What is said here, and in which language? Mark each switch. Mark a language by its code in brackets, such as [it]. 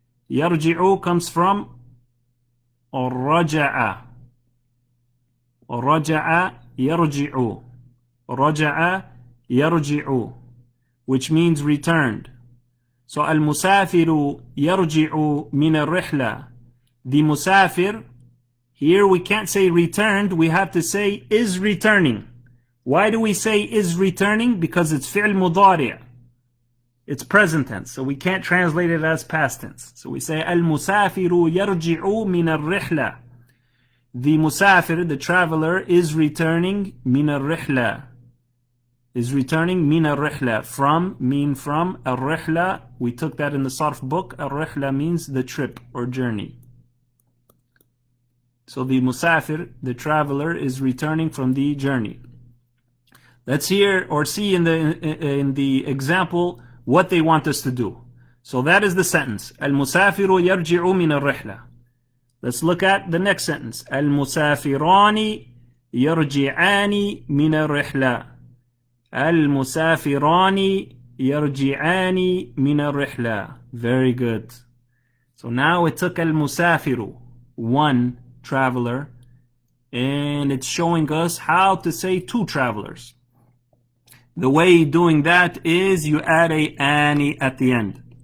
[en] يرجع comes from رجع. [ar] رجع يرجع. رجع يرجع, [en] which means returned. [ar] So المسافر يرجع من الرحلة. [en] The musafir, here we can't say returned, we have to say is returning. Why do we say is returning? Because it's fi'l mudari'. It's present tense, so we can't translate it as past tense. So we say [ar] المسافر يرجع من الرحلة. [en] The musafir, the traveler, is returning [ar] من الرحلة. [en] Is returning [ar] من الرحلة. [en] From, mean from. الرحلة, we took that in the sarf book. الرحلة means the trip or journey. So the musafir, the traveler, is returning from the journey. Let's hear or see in the example what they want us to do. So that is the sentence. [ar] المسافر يرجع من الرحلة. [en] Let's look at the next sentence. [ar] المسافران يرجعان من الرحلة. المسافران يرجعان من الرحلة. [en] Very good. So now it took المسافر, one traveler, and it's showing us how to say 2 travelers. The way doing that is you add a ani at the end.